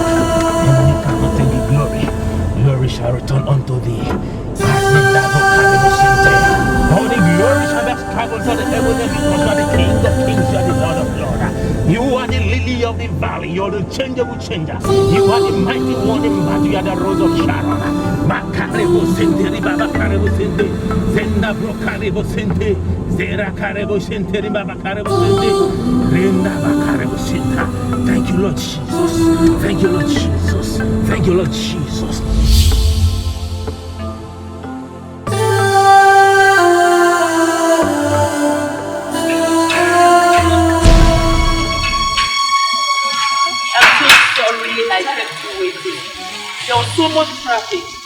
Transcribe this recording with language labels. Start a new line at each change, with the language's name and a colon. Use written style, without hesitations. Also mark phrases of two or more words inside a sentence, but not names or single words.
English: Heavenly cannot take the glory. Glory shall return unto thee. All the glory shall be ascribed unto the heaven, because you are the King of kings, you are the Lord of lords. You are the lily of the valley, you are the changeable changer. You are the mighty one in battle, you are the rose of Sharon. Makarebo sente, ribaba karebo sente, zenda bro karebo sente, zera karebo sente, ribaba karebo sente, renda bakarebo senta. Thank you, Lord Jesus. Thank you, Lord Jesus. Thank you, Lord Jesus. There was so much traffic.